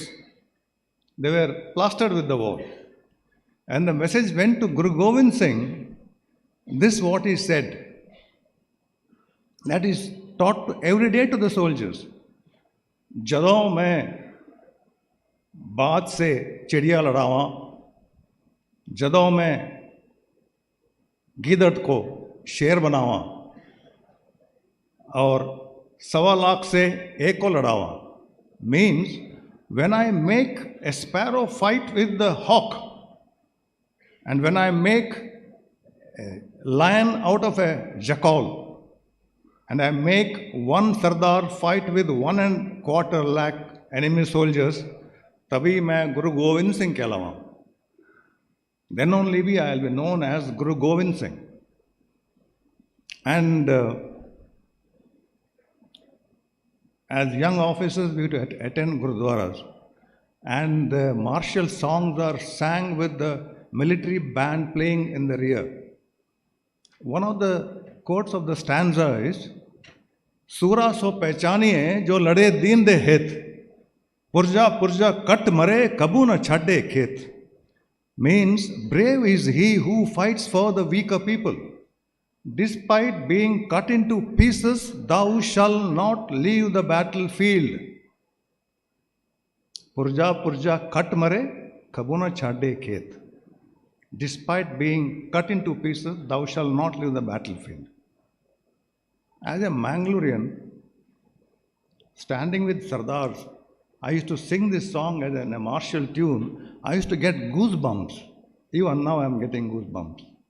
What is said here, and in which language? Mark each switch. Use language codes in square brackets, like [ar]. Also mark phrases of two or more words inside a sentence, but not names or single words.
[en] They were plastered with the wall. And the message went to Guru Gobind Singh. This is what he said. That is taught every day to the soldiers. [pa] ਜਦੋਂ ਮੈਂ ਬਾਤ ਸੇ ਚਿੜੀਆ ਲੜਾਵਾ, ਜਦੋਂ ਮੈਂ ਗਿੱਦੜ ਕੋ ਸ਼ੇਰ ਬਣਾਵਾ, ਔਰ 1.25 ਲਾਖ ਸੇ ਏਕ ਕੋ ਲੜਾਵਾ, [en] means when I make a sparrow fight with the hawk, and when I make a lion out of a jackal, and I make one Sardar fight with 1.25 lakh enemy soldiers, [pa] ਤਭੀ ਮੈਂ ਗੁਰੂ ਗੋਬਿੰਦ ਸਿੰਘ ਕਹਲਾਵਾ. [en] Then only I will be known as Guru Gobind Singh. And as young officers, we used to attend Gurudwaras, and the martial songs are sang with the military band playing in the rear. One of the quotes of the stanza is, [pa] ਸੂਰਾ ਸੋ ਪਹਿਚਾਨੀਏ ਜੋ ਲੜੇ ਦੀਨ ਦੇ ਹਿਤ, ਪੁਰਜਾ ਪੁਰਜਾ ਕਟ ਮਰੇ ਕਬੂ ਨਾ ਛਾਡੇ ਖੇਤ. [en] Means, brave is he who fights for the weaker people. Despite being cut into pieces, thou shalt not leave the battlefield. [pa] ਪੁਰਜਾ ਪੁਰਜਾ ਕਟ ਮਰੇ, ਕਬੁਨਾ ਛਾਡੇ ਖੇਤ. [en] Despite being cut into pieces, thou shalt not leave the battlefield. As a Mangalorean, standing with Sardars, I used to sing this song as a martial tune. I used to get goosebumps. Even now I am getting goosebumps.